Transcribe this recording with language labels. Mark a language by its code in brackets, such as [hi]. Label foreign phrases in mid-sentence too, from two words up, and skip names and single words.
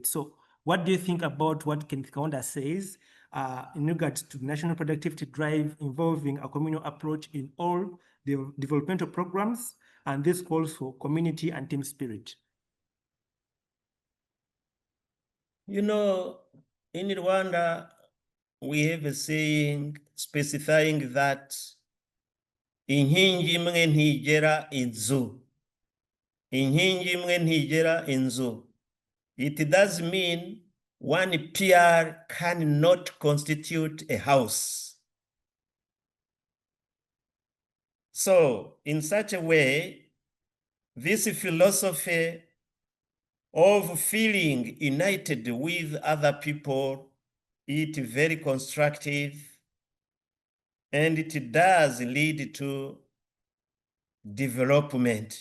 [en] So what do you think about what Kenneth Kaunda says in regards to national productivity drive involving a communal approach in all developmental programs, and this calls for community and team spirit. You know, in Rwanda, we have a saying specifying that [rw] inkingi imwe ntigera inzu. Inkingi imwe ntigera inzu. [en] It does mean one pier cannot constitute a house. So, in such a way, this philosophy of feeling united with other people, it's very constructive, and it does lead to development.